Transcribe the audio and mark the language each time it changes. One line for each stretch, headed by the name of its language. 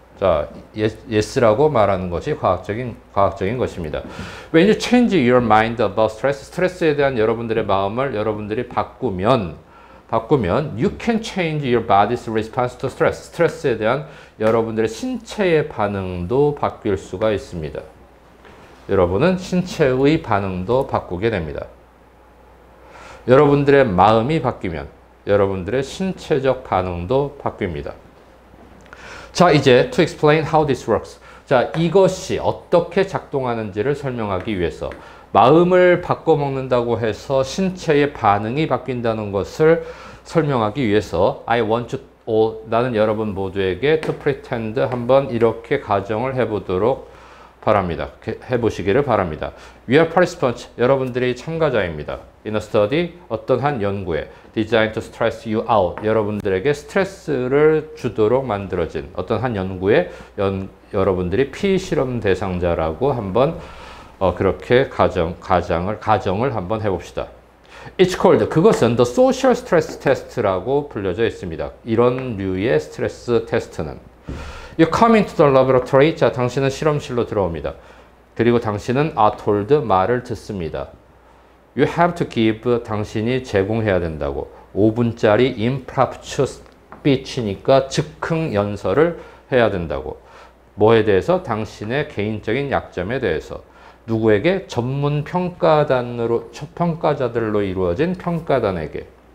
Korean: 자, yes라고 말하는 것이 과학적인 것입니다.
English: When you change your mind about stress,
Korean: 스트레스에 대한 여러분들의 마음을 여러분들이 바꾸면
English: you can change your body's response to stress.
Korean: 스트레스에 대한 여러분들의 신체의 반응도 바뀔 수가 있습니다. 여러분은 신체의 반응도 바꾸게 됩니다. 여러분들의 마음이 바뀌면 여러분들의 신체적 반응도 바뀝니다. 자, 이제
English: to explain how this works.
Korean: 자, 이것이 어떻게 작동하는지를 설명하기 위해서 마음을 바꿔먹는다고 해서 신체의 반응이 바뀐다는 것을 설명하기 위해서
English: I want you all,
Korean: 나는 여러분 모두에게
English: to pretend
Korean: 한번 이렇게 가정을 해보도록 바랍니다. 해보시기를 바랍니다.
English: We are participants.
Korean: 여러분들이 참가자입니다.
English: In a study,
Korean: 어떤 한 연구에
English: designed to stress you out.
Korean: 여러분들에게 스트레스를 주도록 만들어진 어떤 한 연구에 여러분들이 피실험 대상자라고 한번 그렇게 가정을 한번 해봅시다.
English: It's called,
Korean: 그것은
English: the social stress test라고
Korean: 불려져 있습니다. 이런 류의 스트레스 테스트는
English: You come into the laboratory.
Korean: 자, 당신은 실험실로 들어옵니다. 그리고 당신은
English: are told,
Korean: 말을 듣습니다.
English: You have to give,
Korean: 당신이 제공해야 된다고. 5분짜리
English: impromptu speech
Korean: 니까 즉흥 연설을 해야 된다고. 뭐에 대해서? 당신의 개인적인 약점에 대해서. 누구에게? 전문 평가자들로 이루어진 평가단에게.